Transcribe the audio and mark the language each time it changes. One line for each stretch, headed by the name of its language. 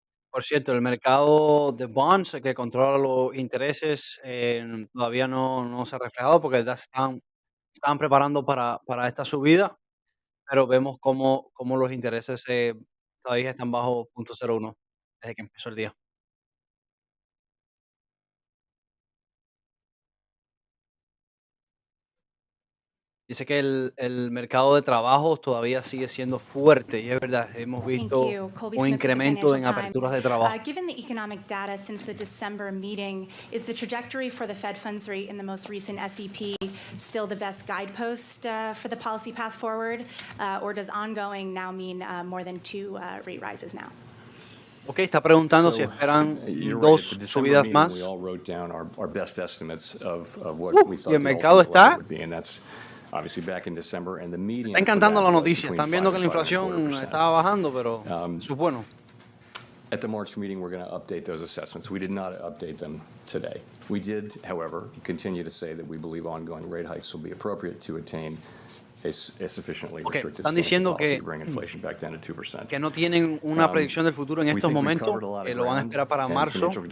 Spanish: Por cierto, el mercado de bonds que controla los intereses todavía no se ha reflejado porque ya están preparando para esta subida, pero vemos cómo los intereses todavía están bajo 0.01 desde que empezó el día. Dice que el mercado de trabajo todavía sigue siendo fuerte y es verdad, hemos visto un incremento en aperturas de trabajo.
English: Given the economic data since the December meeting, is the trajectory for the Fed funds rate in the most recent SEP still the best guidepost for the policy path forward, or does ongoing now mean more than 2 rate rises now?
Spanish: Okay, está preguntando si esperan dos subidas más.
English: We all wrote down our best estimates of what we thought
Spanish: el mercado está
English: would be, and that's obviously back in December, and the median.
Spanish: Está encantando la noticia. Están viendo que la inflación estaba bajando, pero eso es bueno.
English: At the March meeting, we're going to update those assessments. We did not update them today. We did, however, continue to say that we believe ongoing rate hikes will be appropriate to attain a sufficiently restricted stance of policy to bring inflation back down to 2%.
Spanish: Que no tienen una predicción del futuro en estos momentos, que lo van a esperar para marzo.